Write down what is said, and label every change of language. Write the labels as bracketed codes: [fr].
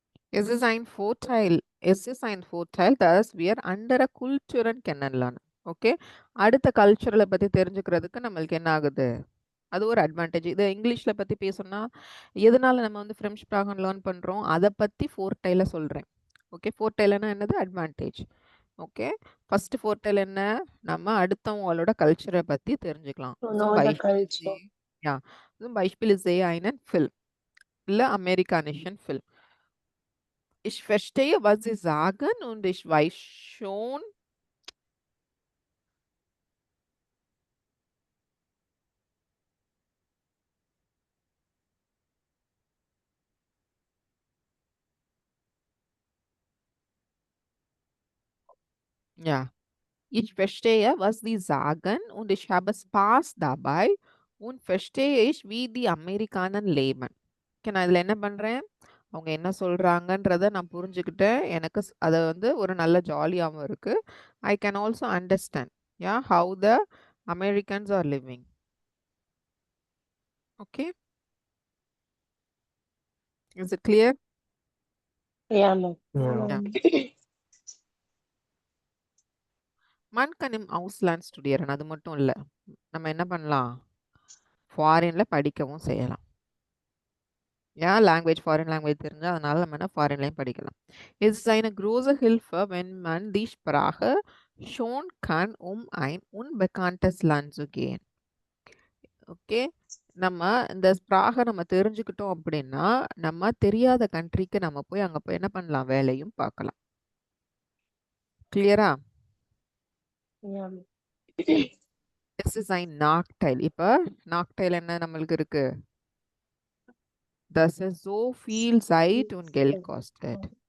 [de] Es ist ein Vorteil, dass wir andere Kulturen kennenlernen. [ta] Okay, அடுத்த கல்ச்சரலை பத்தி தெரிஞ்சுக்கிறதுக்கு நம்மளுக்கு என்ன ஆகுது? அது ஒரு அட்வான்டேஜ். இது இங்கிலீஷ்ல பத்தி பேசணும்னா எதனால நம்ம வந்து ஃப்ரெஞ்ச் ஸ்ப்ராகன் லேர்ன் பண்றோம்? அதை பத்தி ஃபோர்டைல சொல்றேன். ஓகே, ஃபோர்டைலனா என்னது? அட்வான்டேஜ். ஓகே. ஃபர்ஸ்ட் ஃபோர்டெல் என்ன? நம்ம அடுத்தவங்களோட கல்ச்சரை பத்தி தெரிஞ்சுக்கலாம். [en] To [de] Zum [en] know the [de] Beispiel [en] culture. [de] ja, zum Beispiel sehe einen Film. இல்ல amerikanischen Film. Ich verstehe, was sie sagen und ich weiß schon, ja, ich verstehe, was sie sagen und ich habe Spaß dabei und verstehe ich, wie die Amerikaner leben. [ta] Okay, நான் இதில் என்ன பண்ணுறேன், அவங்க என்ன சொல்கிறாங்கன்றத நான் புரிஞ்சுக்கிட்டேன். எனக்கு அதை வந்து ஒரு நல்ல ஜாலியாகவும் இருக்குது. [en] I can also understand how the Americans are living. Okay, is it clear? Yeah, ma'am. [de] Man kann im Ausland studieren. [ta] அது மட்டும் இல்லை, நம்ம என்ன பண்ணலாம், ஃபாரினில் படிக்கவும் செய்யலாம். லாங்குவேஜ் ஃபாரின் லாங்குவேஜ் தெரிஞ்சால் அதனால நம்ம என்ன ஃபாரின்லையும் படிக்கலாம். [de] Es ist eine große Hilfe, wenn man die Sprache schon kann, ein unbekanntes Land zu gehen. [ta] Okay, நம்ம இந்த ஸ்ப்ராகை நம்ம தெரிஞ்சுக்கிட்டோம் அப்படின்னா நம்ம தெரியாத கண்ட்ரிக்கு நம்ம போய் அங்கே போய் என்ன பண்ணலாம், வேலையும் பார்க்கலாம். கிளியரா? [en] Yeah. [de] Es ist ein Nachteil. [ta] இப்போ Nachteil என்ன நம்மளுக்கு இருக்கு? [de] Das ist so viel Zeit und Geld kostet.